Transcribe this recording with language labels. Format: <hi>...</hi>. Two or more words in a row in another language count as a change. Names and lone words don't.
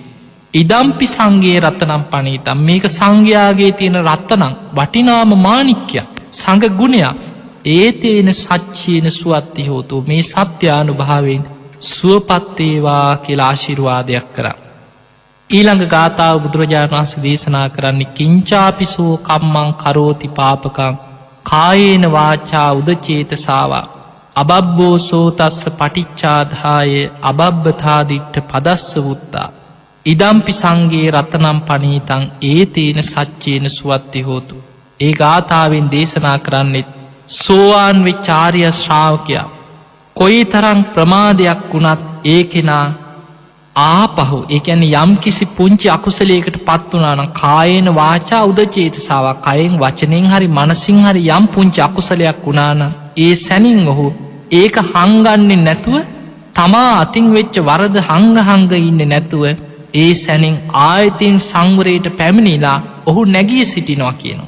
<pi>ඉදම්පි සංඝේ රත්නම් පණීතම්,</pi> <si>මේක සංඝයාගේ තියෙන රත්නම්, වටිනාම මාණික්කයක්, සංඝ ගුණයක්.</si> <pi>ඒතේන සච්චේන සුවත්ති හෝතු,</pi> <si>මේ සත්‍යානුභාවයෙන් සුවපත් වේවා කියලා ආශිර්වාදයක් කරා. ඊළඟ ගාථාව බුදුරජාණන් වහන්සේ දේශනා කරන්නේ</si> <pi>කිංචාපිසෝ කම්මං කරෝති පාපකං කායේන වාචා උදචේතසාවා අබබ්බෝ සෝතස්ස පටිච්චාදාය අබබ්බතාදිට්ඨ පදස්ස වුත්තා ඉදම්පි සංඝේ රතනම් පණීතං ඒතේන සච්චේන සුවත්ති හෝතු.</pi> <si>ඒ ගාථාවෙන් දේශනා කරන්නේ සෝවාන් වෙච්ච ආර්ය ශ්‍රාවකයා කොයි තරම් ප්‍රමාදයක් වුණත් ඒ කෙනා ආපහු, ඒ කියන්නේ යම් කිසි පුංචි අකුසලයකට පත් වුණා නම්</si> <pi>කායේන වාචා උදචේතසාවා,</pi> <si>කයෙන් වචනෙන් හරි මනසින් හරි යම් පුංචි අකුසලයක් වුණා නම් ඒ සැනින් ඔහු ඒක හංගන්නේ නැතුව, තමා අතින් වෙච්ච වරද හංග ඉන්නේ නැතුව ඒ සැනින් ආයතින් සංවරයට පැමිණිලා ඔහු නැගී සිටිනවා කියනවා.</si>